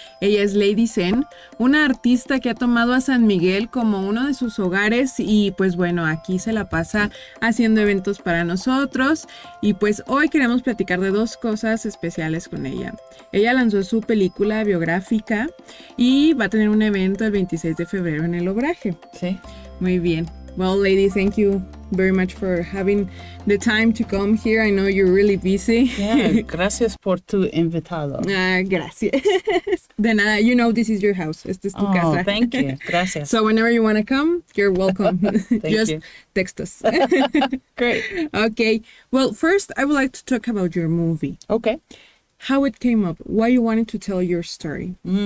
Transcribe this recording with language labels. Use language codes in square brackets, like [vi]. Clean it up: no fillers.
[es] Ella es Lady Zen, una artista que ha tomado a San Miguel como uno de sus hogares. Y pues bueno, aquí se la pasa haciendo eventos para nosotros. Y pues hoy queremos platicar de dos cosas especiales con ella. Ella lanzó su película biográfica y va a tener un evento el 26 de febrero en el Obraje. Sí. Muy bien. [en] Well, lady, thank you very much for having the time to come here. I know you're really busy. Yeah, [es] gracias por tu invitado. Gracias. De nada, [en] you know this is your house. [es] Esta es tu casa. [en] Thank you. [es] Gracias. [en] So whenever you want to come, you're welcome. Just you. text us. Great. Okay. Well, first, I would like to talk about your movie. Okay. How it came up. Why you wanted to tell your story.